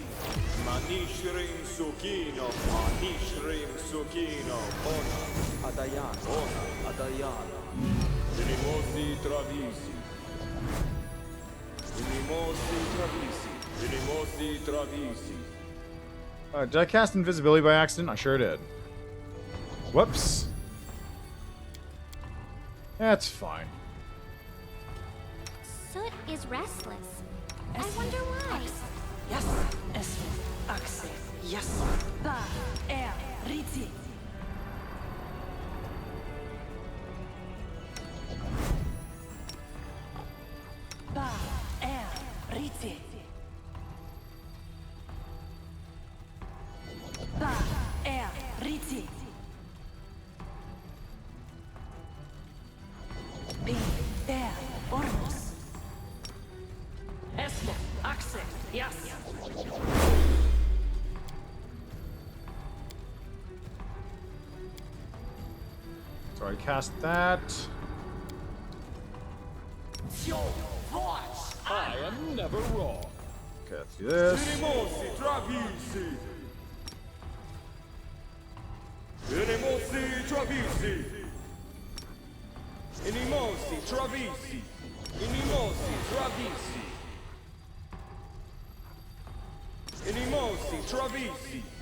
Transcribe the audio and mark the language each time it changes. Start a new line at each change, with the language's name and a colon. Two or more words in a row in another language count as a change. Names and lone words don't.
English: Manishrim Sukino! Manishrim Sukino! Ona Adayana! Ona Adayana! Unimosi Travisi! Unimosi Travisi! Unimosi Travisi! Did I cast invisibility by accident? I sure did. Whoops. That's fine. Soot is restless. I wonder why. Yes, es Axe. Yes. Ba, Riti. Ba, Riti. Ba, Riti. Be, Ormus. Esmo, Axe. Yes. So I cast that. I am never wrong. Okay, let's do this. Unimosi Travisi! Unimosi Travisi! Unimosi Travisi! Unimosi Travisi! Unimosi Travisi!